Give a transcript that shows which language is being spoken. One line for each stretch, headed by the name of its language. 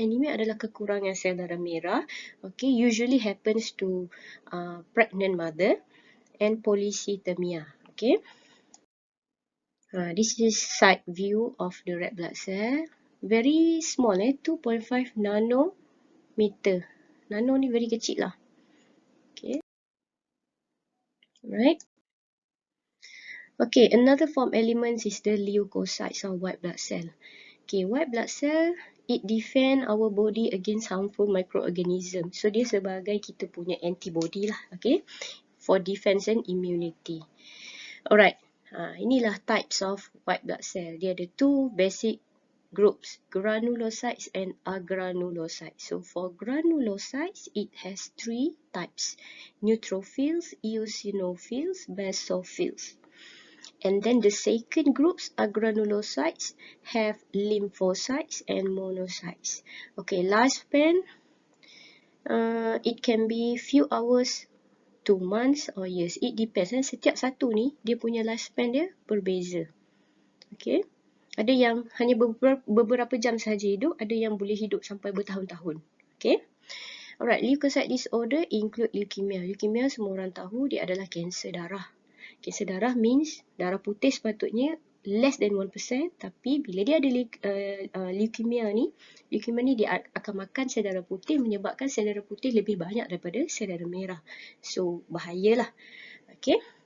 Malay: Anemia adalah kekurangan sel darah merah.
English: Okay, usually happens to pregnant mother and polycythemia. Okay. This is side view of the red blood cell. Very small, 2.5 nanometer.
Malay: Nano ni very kecil lah. Okay. Right.
English: Okay, another form elements is the leukocytes or white blood cell. Okay, white blood cell, it defend our body against harmful microorganisms.
Malay: So dia sebagai kita punya antibody lah.
English: Okay, for defense and immunity. Alright.
Malay: Inilah
English: types of white blood cell.
Malay: Dia ada
English: two basic groups, granulocytes and agranulocytes. So for granulocytes, it has three types: neutrophils, eosinophils, basophils. And then the second groups, agranulocytes, have lymphocytes and monocytes. Okay, lifespan, it can be few hours, 2 months or years. It depends.
Malay: Setiap satu ni, dia punya lifespan dia berbeza. Okay. Ada yang hanya beberapa jam sahaja hidup. Ada yang boleh hidup sampai bertahun-tahun. Okay. Alright.
English: Leukocyte disorder include leukemia.
Malay: Leukemia semua orang tahu dia adalah kanser darah. Kanser darah means darah putih sepatutnya less than 1%. Tapi bila dia ada leukemia ni dia akan makan sel darah putih, menyebabkan sel darah putih lebih banyak daripada sel darah merah. So, bahayalah. Okay.